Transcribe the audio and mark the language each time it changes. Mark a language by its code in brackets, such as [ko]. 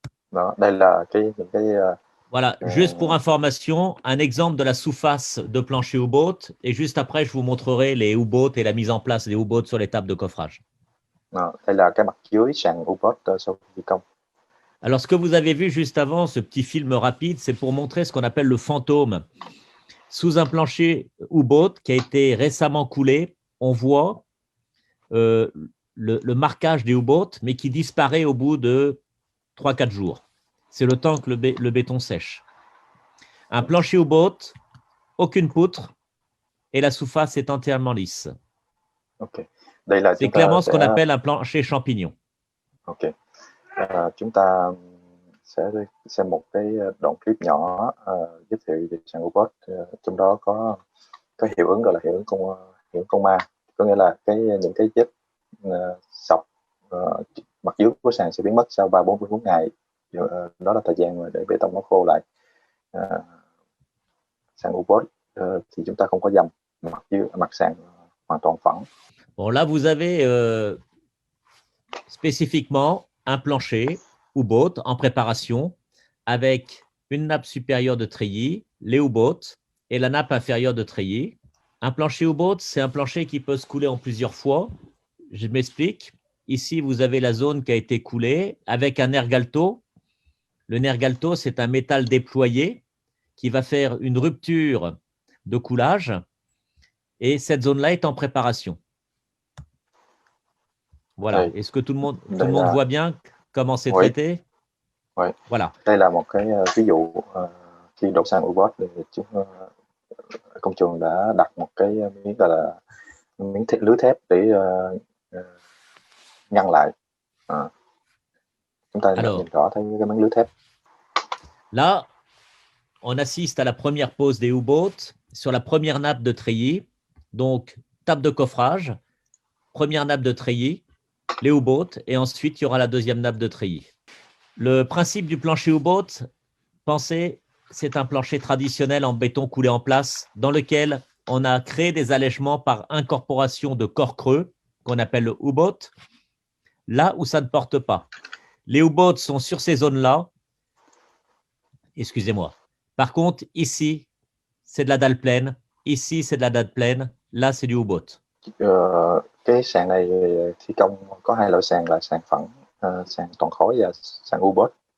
[vi] Đó, đây là những cái [fr] Voilà, juste pour information, un exemple de la sous-face de plancher U-boat et juste après, je vous montrerai les U-boats et la mise en place des U-boats sur les tables de coffrage. [vi] Đây là cái mặt dưới sàn U-boat sau khi thi công. [fr] Alors, ce que vous avez vu juste avant, ce petit film rapide, c'est pour montrer ce qu'on appelle le fantôme. Sous un plancher U-boat qui a été récemment coulé, on voit le marquage des U-boats, mais qui disparaît au bout de 3-4 jours. C'est le temps que le béton sèche. Un plancher U-boat, aucune poutre, et la sous-face est entièrement lisse. [vi] Ok. Đây là [fr] C'est clairement ce qu'on appelle un plancher champignon. Ok. [vi] Chúng ta sẽ xem một cái đoạn clip nhỏ giới thiệu về sàn U-boat. Trong đó có hiệu ứng gọi là hiệu ứng con ma, có nghĩa là những cái vết sọc mặt dưới của sàn sẽ biến mất sau 3-4 ngày. Đó là thời gian để bê tông nó khô lại. Sàn U-boat thì chúng ta không có dầm, mặt sàn hoàn toàn phẳng. [fr] Bon, là, vous avez spécifiquement un plancher U-boat en préparation avec une nappe supérieure de treillis, les U-boats et la nappe inférieure de treillis. Un plancher U-boat, c'est un plancher qui peut se couler en plusieurs fois. Je m'explique. Ici, vous avez la zone qui a été coulée avec un Nergalto. Le Nergalto, c'est un métal déployé qui va faire une rupture de coulage et cette zone-là est en préparation. Voilà. Est-ce que tout le monde voit bien comment c'est traité? Oui. Voilà. [vi] Đây là một cái ví dụ khi đổ sàn U-boat thì công trường đã đặt một cái miếng gọi là miếng lưới thép để ngăn lại. Chúng ta nhìn rõ thấy cái miếng lưới thép. [fr] Là, on assiste à la première pose des U-boats sur la première nappe de treillis. Donc, table de coffrage, première nappe de treillis, les U-boats, et ensuite, il y aura la deuxième nappe de treillis. Le principe du plancher U-boat, pensez, c'est un plancher traditionnel en béton coulé en place dans lequel on a créé des allègements par incorporation de corps creux qu'on appelle le U-boat, là où ça ne porte pas. Les U-boats sont sur ces zones-là. Excusez-moi. Par contre, ici, c'est de la dalle pleine. Ici, c'est de la dalle pleine. Là, c'est du U-boat. [vi] Cái sàn này thi công có hai loại sàn là sàn phẳng, sàn toàn khối và sàn U-boat.